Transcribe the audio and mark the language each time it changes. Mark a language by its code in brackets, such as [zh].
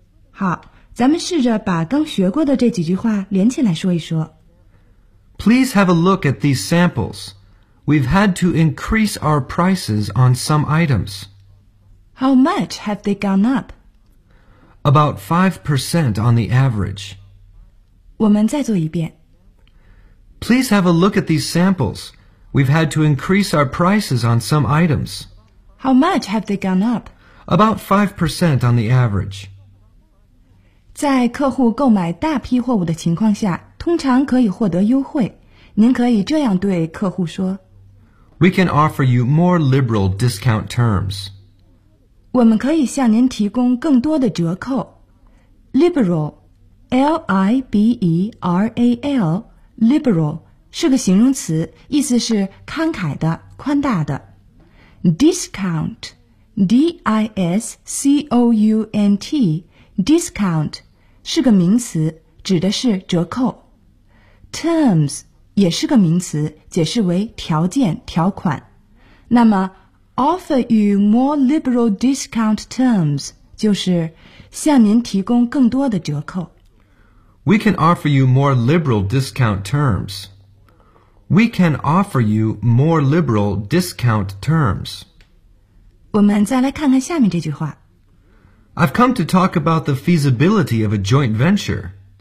[zh] 好，咱们试着把刚学过的这几句话连起来说一说。 [en] Please have a look at these samples. We've had to increase our prices on some items. How much have they gone up? About 5% on the average. [zh] 我们再做一遍。 [en] Please have a look at these samples. We've had to increase our prices on some items. How much have they gone up? About 5% on the average. [zh] 在客户购买大批货物的情况下，通常可以获得优惠。您可以这样对客户说。 [en] We can offer you more liberal discount terms. [zh] 我们可以向您提供更多的折扣。 Liberal, L-I-B-E-R-A-L, liberal, 是个形容词，意思是慷慨的、宽大的。 Discount, D-I-S-C-O-U-N-T, discount, 是个名词，指的是折扣。 Terms, 也是个名词，解释为条件、条款。那么 [en] Offer you more liberal discount terms, [zh] 就是向您提供更多的折扣。 [en] We can offer you more liberal discount terms. We can offer you more liberal discount terms. [zh] 我们再来看看下面这句话。 [en] I've come to talk about the feasibility of a joint venture.